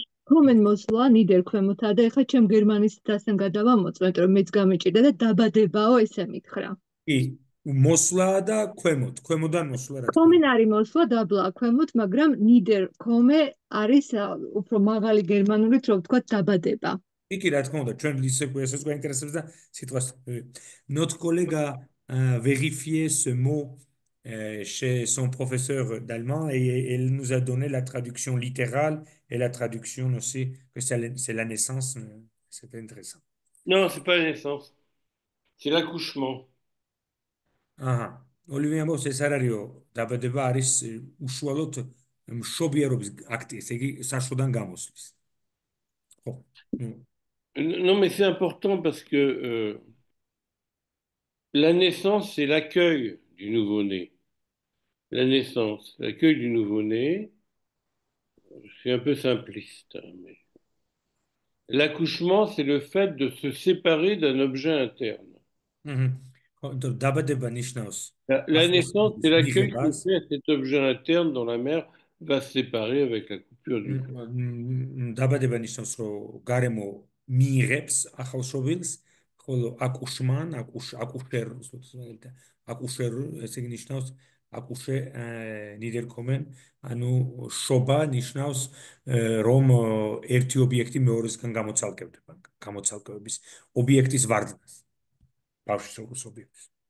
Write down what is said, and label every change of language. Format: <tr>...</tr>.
<ka>კომენ მოსვლა ნიდერ ქვემოთა და ეხლა ჩემ გერმანისტასთან გადავამოწმეთ რომ მეც გამიჭირდა და დაბადებაო ესე მითხრა. კი მოსვლა და ქვემოდან მოსვლა რა თქმა კომენ არის მოსვლა დაბლა ქვემოთ, მაგრამ ნიდერ კომე არის უფრო მაღალი გერმანულით რომ ვთქვა დაბადება. კი რა თქმა უნდა ჩვენ ისეც გვაინტერესებს და სიტყვას</ka> <fr>notre collègue a vérifié ce mot chez son professeur d'allemand et elle nous a donné la traduction littérale et la traduction aussi que c'est la naissance c'est intéressant. Non, c'est pas la naissance, c'est l'accouchement.</fr> <ka>აჰა ოლივე ამბობს ეს არ არისო დაბადება არის უშუალოდ მშობიარობის აქტი ესე იგი საშოდან გამოსვლის ხო</ka> <fr>Non, mais c'est important parce que la naissance, c'est l'accueil du nouveau-né. La naissance, l'accueil du nouveau-né, c'est un peu simpliste, hein, mais l'accouchement, c'est le fait de se séparer d'un objet interne.</fr> <ka>დაბადება ნიშნავს</ka> <fr>La naissance, c'est l'accueil qui</fr> <ka>მიღებას</ka> <fr>est fait à cet objet interne dont la mère va se séparer avec la coupure du col.</fr> <ka>დაბადება ნიშნავს რომ გარემო მიიღებს ახალშობილს ხოლო აკუშმან აკუშერ აკუშერ ესე იგი ნიშნავს აკუშე ნიდერკომენ ანუ შობა ნიშნავს რომ ერთი ობიექტი მეორესგან გამოცალკევდება გამოცალკევების ობიექტის ვარდნას ბავშვის როგორც ობიექტის</ka>